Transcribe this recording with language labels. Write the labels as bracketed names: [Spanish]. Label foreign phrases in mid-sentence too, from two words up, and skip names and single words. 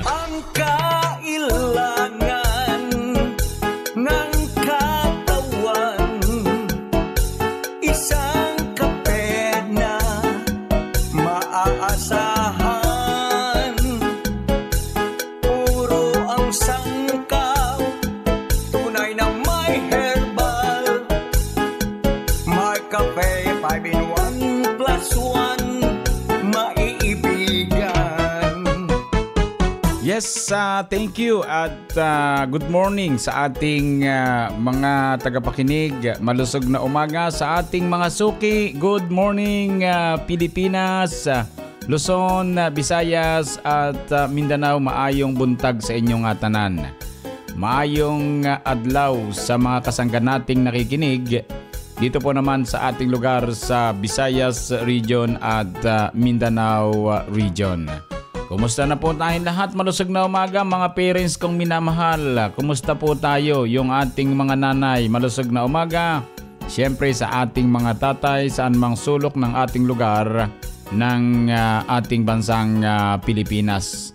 [Filipino] Ang kailangan ng katawan, isang kape na maaasahan, puro ang sangkaw, tunay na may herbal. Mark Cafe 5-in-1 plus 1, maiibigan. [English] Yes, thank you at good morning [Filipino] sa ating mga tagapakinig. Malusog na umaga sa ating mga suki. [English] Good morning Pilipinas, Luzon, Visayas at Mindanao. [Cebuano] Maayong buntag sa inyong tanan. Maayong adlaw sa mga [Filipino] kasangga nating nakikinig. Dito po naman sa ating lugar sa Visayas Region at Mindanao Region. Kumusta na po tayong lahat? Malusog na umaga mga parents kong minamahal. Kumusta po tayo? Yung ating mga nanay, malusog na umaga. Siyempre sa ating mga tatay, saan mang sulok ng ating lugar, ng ating bansang Pilipinas.